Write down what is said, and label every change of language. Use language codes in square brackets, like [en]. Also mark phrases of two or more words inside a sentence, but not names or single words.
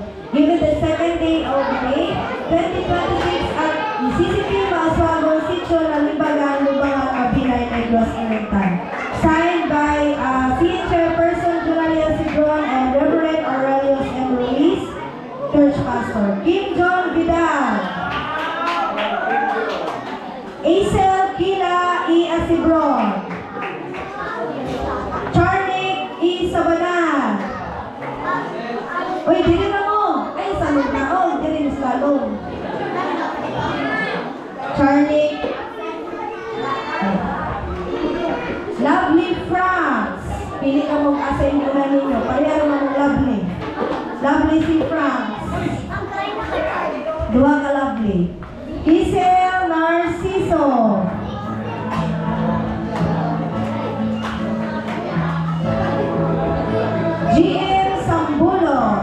[en] Given the second day of May 2026 at Mississippi, Mauswago, Sitio Nalibagan, Lubangan, Abinay, Negros, Erectan. Signed by Senior Chairperson Junalia Sidron and Reverend Aurelius M. Ruiz, Church Pastor. Kim John Vidal. Aisel Kila E. Asibron. Charnick E. Sabanan. [ceb] Uy, dili na mo. Ay, salong na. Oh, dili na salong. Charnick. Lovely France. Pili ka mong asay mo na ninyo. Pareharo na mong lovely. Lovely si France. Dua ka lovely. Giselle Narciso. GM Sambulo.